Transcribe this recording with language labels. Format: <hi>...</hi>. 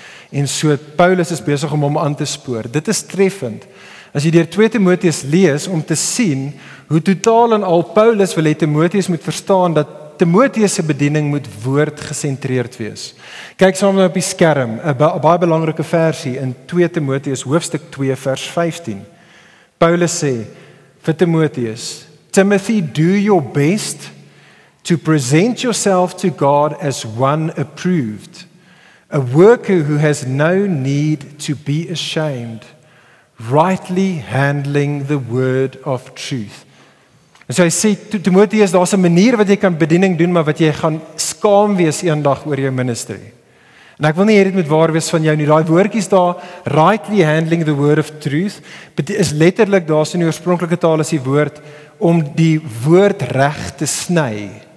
<af>En so Paulus is besig om hom aan te spoor. Dit is treffend as jy deur 2 Timoteus lees om te sien hoe totaal en al Paulus wil hê Timoteus moet verstaan dat Timoteus se bediening moet woordgesentreerd wees. Kyk saam met my op die skerm, 'n baie belangrike versie in 2 Timoteus hoofstuk 2 vers 15. Paulus sê vir Timoteus,</af> <en>Timothy, do your best to present yourself to God as one approved, a worker who has no need to be ashamed, rightly handling the word of truth.</en> <af>En so hy sê, Timoteus, daar's 'n manier wat jy kan bediening doen, maar wat jy gaan skaam wees eendag oor jou ministry. En ek wil nie hê dit moet waar wees van jou nie. Daai woordjies daar,</af> <en>rightly handling the word of truth,</en> <af>is letterlik daar in die oorspronklike taal is die woord om die woord reg te sny.</af>